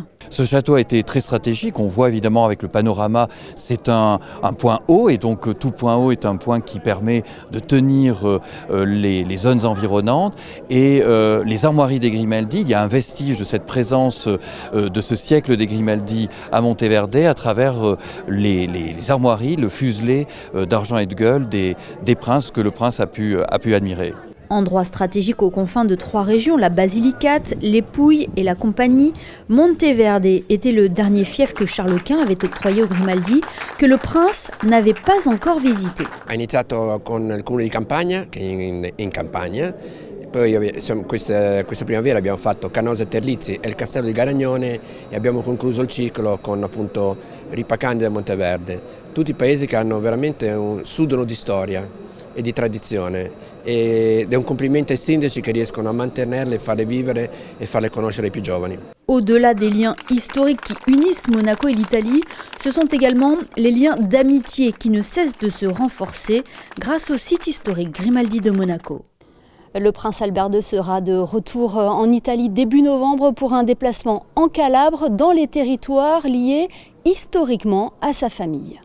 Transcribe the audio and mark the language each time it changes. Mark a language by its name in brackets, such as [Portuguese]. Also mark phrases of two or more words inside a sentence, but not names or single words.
[French] Ce château a été très stratégique, on voit évidemment avec le panorama, c'est un point haut et donc tout point haut est un point qui permet de tenir les zones environnantes et les armoiries des Grimaldi, il y a un vestige de cette présence de ce siècle des Grimaldi à Monteverde à travers les armoiries, le fuselé d'argent et de gueule des princes que le prince a pu admirer. Endroit stratégique aux confins de 3 régions, la Basilicate, les Pouilles et la Compagnie, Monteverde était le dernier fief que Charles Quint avait octroyé aux Grimaldi, que le prince n'avait pas encore visité. [Italian] Ha iniziato con il comune di Campagna, che è in campagna, poi questa primavera abbiamo fatto Canosa e Terlizzi e il castello di Garagnone e abbiamo concluso il ciclo con appunto Ripacandi e Monteverde. Tutti paesi che hanno veramente sudono di storia e di tradizione ed è un complimento ai sindaci che riescono a mantenerle, farle vivere e farle conoscere ai più giovani. [French] Au-delà des liens historiques qui unissent Monaco et l'Italie, ce sont également les liens d'amitié qui ne cessent de se renforcer grâce au site historique Grimaldi de Monaco. Le prince Albert II sera de retour en Italie début novembre pour un déplacement en Calabre dans les territoires liés historiquement à sa famille.